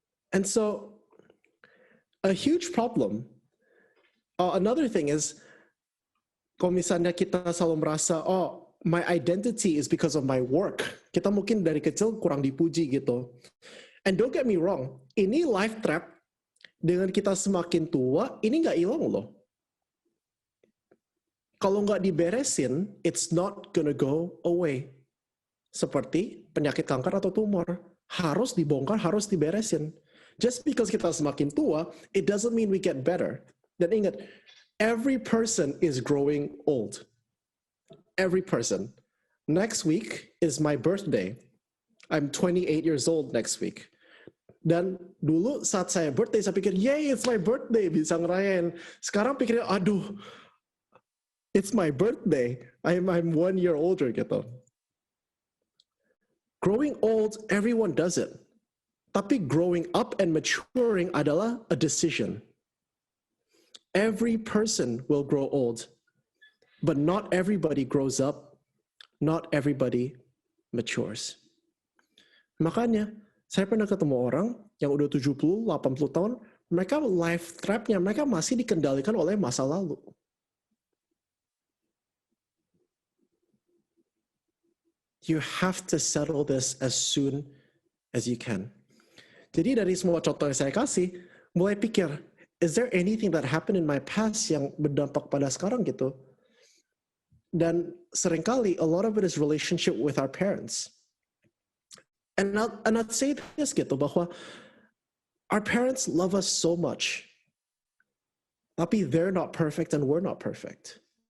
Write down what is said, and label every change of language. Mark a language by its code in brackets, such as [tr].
[en] And so, a huge problem. Another thing is, [id] kalau misalnya kita selalu merasa, [en] oh, my identity is because of my work. [id] Kita mungkin dari kecil kurang dipuji gitu. [en] And don't get me wrong, [id] ini life trap dengan kita semakin tua, ini nggak hilang loh. Kalau nggak diberesin, [en] it's not gonna go away. [id] Seperti penyakit kanker atau tumor. Harus dibongkar, harus diberesin. [en] Just because [id] kita semakin tua, [en] it doesn't mean we get better. [id] Dan ingat, [en] every person is growing old. Every person. Next week is my birthday. I'm 28 years old next week. [id] Dan dulu saat saya birthday, saya pikir, yay, [en] it's my birthday, [id] bisa ngerayain. Sekarang pikirnya, aduh, [en] it's my birthday. I'm 1 year older gitu. Growing old, everyone does it. [id] Tapi [en] growing up and maturing [id] adalah [en] a decision. Every person will grow old. But not everybody grows up. Not everybody matures. [id] Makanya, saya pernah ketemu orang yang udah 70, 80 tahun, mereka life trap-nya, mereka masih dikendalikan oleh masa lalu. [en] You have to settle this as soon as you can. [id] Jadi dari semua contoh yang saya kasih, mulai pikir, [en] is there anything that happened in my past [id] yang berdampak pada sekarang gitu? Dan seringkali, [en] a lot of it is relationship with our parents. And I'd say this [id] gitu, bahwa [en] our parents love us so much. [id] Tapi [en] they're not perfect and we're not perfect.